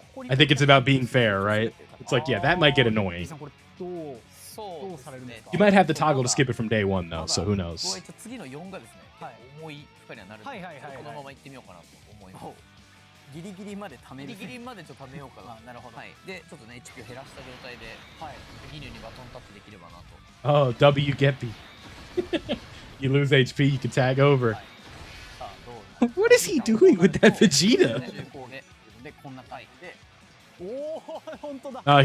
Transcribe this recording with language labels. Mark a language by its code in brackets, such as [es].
[en] I think it's about being fair, right? It's like, yeah, that might get annoying. You might have the toggle to skip it from day one, though, so who knows? [ja] 次の4がですね、重い負荷にはなるので、このまま行ってみようかなと思います。ギリギリまで貯める。ギリギリまでちょっと貯めようかな。なるほど。はい。で、ちょっとね、HP を減らした状態で、ギニューにバトンタッチできればなと。 [en] Oh, W Geppy. You lose HP, you can tag over. What is he doing with that Vegeta?